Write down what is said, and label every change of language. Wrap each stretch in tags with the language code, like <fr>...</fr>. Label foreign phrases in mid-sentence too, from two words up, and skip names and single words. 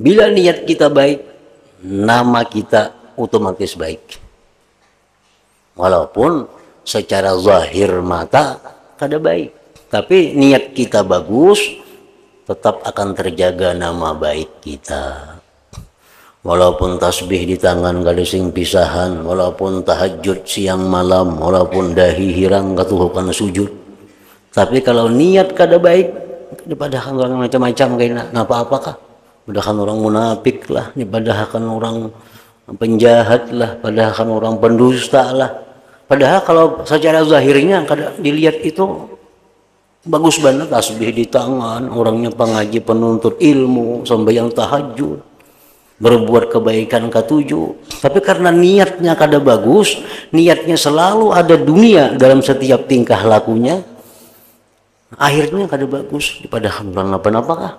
<id>Bila niat kita baik, nama kita otomatis baik.</id> <bjn>Walaupun secara zahir mata kada baik, tapi niat kita bagus, tetap akan terjaga nama baik kita. Walaupun tasbih di tangan kada sing pisahan, walaupun tahajud siang malam, walaupun dahi hirang katuhukan sujud, tapi kalau niat kada baik, padahal orang macam-macam kayaknya apa-apakah, padahal orang munafik lah, padahal orang penjahat lah, padahal orang pendusta lah. Padahal kalau secara zahirnya kada dilihat itu bagus banget, tasbih di tangan, orangnya pengaji penuntut ilmu, sampai yang tahajud, berbuat kebaikan ketujuh, tapi karena niatnya kada bagus, niatnya selalu ada dunia dalam setiap tingkah lakunya, akhirnya kada bagus. Padahal apa-apakah.</bjn>